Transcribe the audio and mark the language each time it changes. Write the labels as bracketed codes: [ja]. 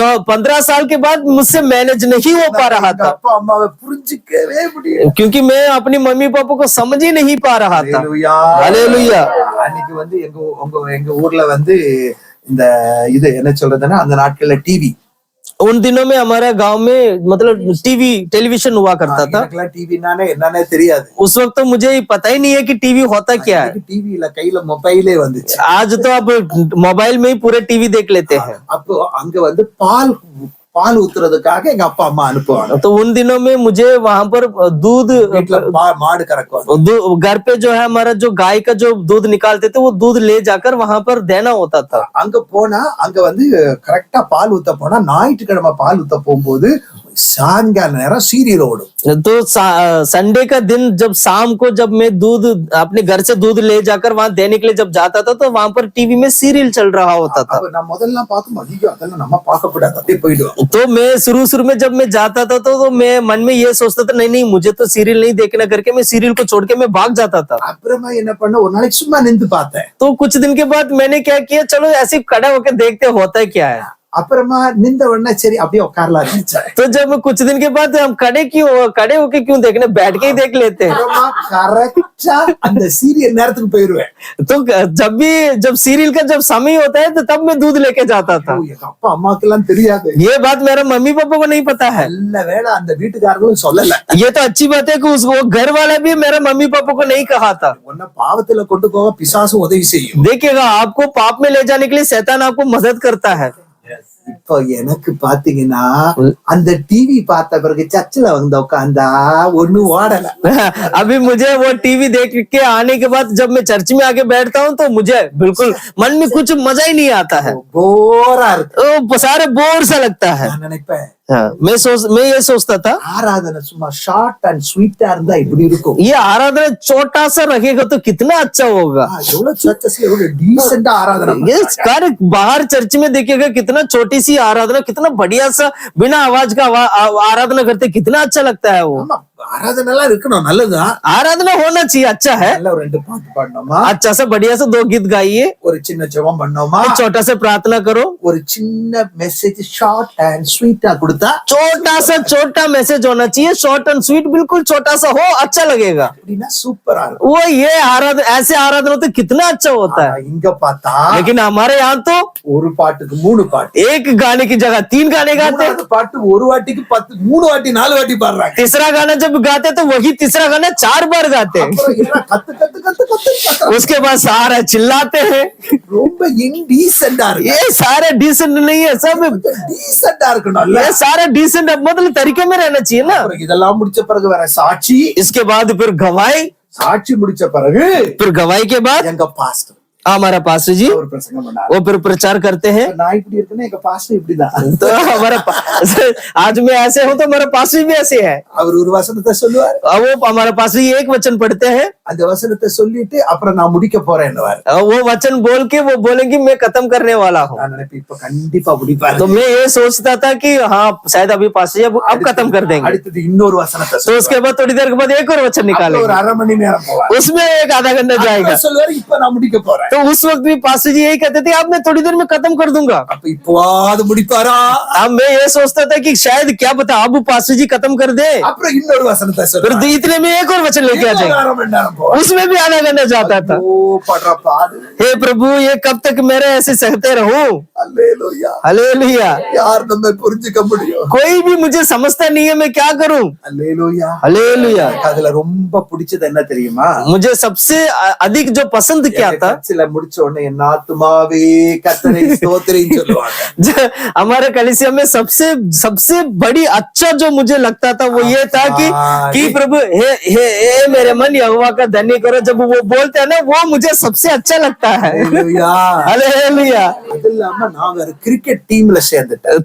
[hi] 15 साल के बाद मुझसे मैनेज नहीं हो पा रहा था, [ta] அப்பா அம்மாவை புரிஞ்சிக்கவே முடியும். [hi] क्योंकि मैं अपनी मम्मी पापा को समझ ही नहीं पा रहा था। [ta] ஹalleluya. [hi] हालेलुया। [ta] அன்னைக்கு வந்து எங்க ஊர்ல வந்து இந்த இது என்ன சொல்றதுன்னா அந்த நாட்கள்ல டிவி, [hi] उन दिनों में हमारा गांव में मतलब टेलीविजन हुआ करता था। [ta] எனக்குலாம் டிவினானே என்னன்னே தெரியாது. [hi] उस वक्त तो मुझे पता ही नहीं है कि टीवी होता क्या है। [ta] டிவில கையில மொபைலே வந்துச்சு. [hi] आज तो अब मोबाइल में ही पूरे टीवी देख लेते हैं। [ta] அப்போ அங்க வந்து பால் ஊத்துறதுக்காக எங்க அப்பா அம்மா அனுப்புவாங்க. [hi] तो उन दिनों में मुझे वहां पर दूध, [ta] வீட்டுல மாடு கறக்குவாங்க. [hi] घर पे जो है हमारा जो गाय का जो दूध निकालते थे वो दूध ले जाकर वहां पर देना होता था। [ta] அங்க போனா அங்க வந்து கரெக்டா பால் ஊத்த போனா ஞாயிற்றுக்கிழமை பால் ஊத்த போகும்போது சாயங்கால நேரம் சீரியல் ஓடும். [hi] तो संडे का दिन जब शाम को जब मैं दूध अपने घर से दूध ले जाकर वहां देने के लिए जब जाता था तो वहां पर टीवी में सीरियल चल रहा होता था। [ta] அப்ப நான் முதல்ல பார்க்கும் ஐயோ அதெல்லாம் நம்ம பார்க்க கூடாது அப்படியே போயிடுவோம். [hi] तो मैं शुरू में जब मैं जाता था तो मैं मन में ये सोचता था, नहीं मुझे तो सीरियल नहीं देखना करके मैं सीरियल को छोड़ के मैं भाग जाता था। [ta] அப்புறமா என்ன பண்ண ஒரு நாளைக்கு சும்மா நின்று பார்த்தேன். [hi] तो कुछ दिन के बाद मैंने क्या किया, चलो ऐसे खड़ा होकर देखते होता क्या है। [ta] அப்புறமா நின்ற உடனே சரி அப்படியே உட்காரலாம் இருந்துச்சு. [hi] तो जब कुछ दिन के बाद हम खड़े होके क्यों देखने, बैठ के ही देख लेते हैं। [ta] அப்புறமா கரெக்டா அந்த சீரியல் நேரத்துக்கு போயிருவேன். [hi] तो जब सीरियल का जब समय होता है तो तब मैं दूध लेके जाता था। [ta] எங்க அப்பா அம்மாக்கு எல்லாம் தெரியாது. [hi] ये बात मेरा मम्मी पापा को नहीं पता है। [ta] நல்ல வேளை அந்த வீட்டுக்காரங்களும் சொல்லல. [hi] ये तो अच्छी बात है कि वो घर वाला भी मेरा मम्मी पापा को नहीं कहा था। [ta] உன்னை பாவத்துல கொண்டு போக பிசாசு உதவி செய்யும். [hi] देखिएगा, आपको पाप में ले जाने के लिए शैतान आपको मदद करता है। [ta] இப்போ எனக்கு பாத்தீங்கன்னா அந்த டிவி பார்த்த பிறகு சர்ச்சில் வந்து உட்காந்தா ஒண்ணும் ஓடல. [hi] अभी मुझे वो टीवी देख के आने के बाद जब मैं चर्च में आके बैठता हूँ तो मुझे बिल्कुल मन में कुछ मजा ही नहीं आता है। [ta] போரா இருக்கு. [hi] सारे बोर सा लगता है। [ta] நான் நினைப்பேன் [hi] मैं ये सोचता था [ta] ஆராதனை சும்மா ஷார்ட் அண்ட் ஸ்வீட்டா இருந்தா இப்படி இருக்கும். [hi] ये आराधना छोटा सा रहेगा तो कितना अच्छा होगा। [ta] எவ்வளவு சர்ச்சஸ்ல எவ்வளவு டீசென்ட்டா ஆராதனை [hi] ये [ta] பண்றாங்க. [hi] कार्य बाहर चर्च में देखिएगा, कितना छोटी सी आराधना, कितना बढ़िया सा बिना आवाज का आराधना करते, कितना अच्छा लगता है वो। [ta] ஆமா, ஆராதனை எல்லாம் இருக்கணும், நல்லதுதான். [hi] आराधना होना चाहिए, अच्छा है। [ta] நல்ல ஒரு 2 பாட்டு பாடணுமா, [hi] अच्छा सा बढ़िया सा 2 गीत गाइए, [ta] ஒரு சின்ன ஜெபம் பண்ணோமா, [hi] छोटा सा प्रार्थना करो, [ta] ஒரு சின்ன மெசேஜ் ஷார்ட் அண்ட் ஸ்வீட்டா கொடுத்தா [hi] छोटा मैसेज होना चाहिए, [en] short and sweet, [hi] बिल्कुल छोटा सा हो, अच्छा लगेगा। [ta] அப்படின்னா சூப்பரா இருக்கும். [hi] वो ये आराधना, ऐसे आराधना तो कितना अच्छा होता है। [ta] இங்க பார்த்தா [hi] लेकिन हमारे यहाँ तो [ta] ஒரு பாட்டுக்கு 3 பாட்டு, [hi] एक गाने की जगह 3 गाने गाते हैं। [ta] 3 பாட்டு ஒரு வாட்டிக்கு 10 3 வாட்டி 4 வாட்டி பாடுறாங்க. [hi] तीसरा गाना जब गाते तो वही तीसरा गाना 4 बार गाते हैं। [ta] அப்புறம் என்ன கத்து கத்து कत कत [hi] उसके बाद सारा चिल्लाते हैं। [ta] ரொம்ப இன்டீசென்ட்டா இருக்கு. [hi] ये सारे डिसेंट नहीं है, सब [ta] டீசென்ட்டா இருக்கணும்ல. [hi] ये सारा डिसेंट मतलब तरीके में रहना चाहिए ना। [ta] அப்புறம் இதெல்லாம் முடிச்ச பிறகு வேற சாட்சி, [hi] इसके बाद फिर गवाही, [ta] சாட்சி முடிச்ச பிறகு [hi] फिर गवाही के बाद [ta] எங்க பாஸ்டர் [hi] हमारा पास्टर जी [ta] ஒரு பிரசங்கம் பண்ணாரு. [hi] वो फिर प्रचार करते हैं। [ta] நான் இப்படி இருக்கேன்னா எங்க பாஸ்டர் இப்படிதான். [hi] तो हमारा आज मैं ऐसे हूँ तो हमारा पास्टर भी ऐसे है। [ta] அவர் ஒரு வசனத்தை சொல்லுவார், [hi] वो हमारा पास्टर एक वचन पढ़ते हैं, [ta] அந்த வசனத்தை சொல்லிட்டு அப்புறம் நான் முடிக்க போறேன்னுவார். [hi] वो वचन बोल के वो बोलेंगे मैं खत्म करने वाला हूँ। [ta] நான் நினைப்பேன் இப்ப கண்டிப்பா முடிப்பாரு. [hi] तो मैं ये सोचता था कि हाँ शायद अभी पास्टर जी अब खत्म कर देंगे। [ta] அடுத்தது இன்னொரு வசனத்தை [hi] तो उसके बाद थोड़ी देर के बाद एक और वचन [ta] ஒரு [hi] निकालेंगे, [ta] அரை மணி நேரம் போவார். [hi] उसमें एक आधा घंटा जाएगा। [ta] அப்புறம் சொல்லுவாரு இப்ப நான் முடிக்க போறேன். [hi] तो उस वक्त भी पास्टर जी यही कहते थे अब मैं थोड़ी देर में खत्म कर दूंगा। [ta] அப்ப இப்போது முடிப்பாரா? [hi] अब मैं ये सोचता था कि शायद क्या पता अब पास्टर जी खत्म कर दे, [ta] அப்புறம் இன்னொரு வசனத்தை [hi] फिर [ta] சொல்லுவார். [hi] इतने में एक और वचन लेके आ [ta] இன்னொரு [hi] जाएंगे, [ta] அரை மணி நேரம் போவார். [hi] उसमें भी आधा घंटा जाता था। [ta] ஓ படுற பாடு. [hi] हे प्रभु ये कब तक मेरे ऐसे सहते रहूं। [ta] அல்லேலூயா. [hi] हालेलुया। [ta] யார் நம்ம புரிஞ்சுக்க முடியும்? [hi] कोई भी मुझे समझता नहीं है, मैं क्या करूं। [ta] அல்லேலூயா. [hi] हालेलुया। [ta] அதுல ரொம்ப பிடிச்சது என்ன தெரியுமா? [hi] मुझे सबसे अधिक जो पसंद क्या था, [ta] சர்ச்சில் முடிச்ச உடனே என் ஆத்துமாவே கர்த்தரை ஸ்தோத்திரின்னு சொல்லுவாங்க. [hi] हमारे कलीसिया में सबसे बड़ी अच्छा जो मुझे लगता था वो ये था कि प्रभु हे मेरे मन यहोवा का धन्य करो। जब वो बोलते हैं ना वो मुझे सबसे अच्छा लगता है। [ta] அல்லேலூயா. [hi] हालेलुया। [ta] அது இல்லாம நான் ஒரு கிரிக்கெட் டீம்ல சேர்ந்துட்டேன்.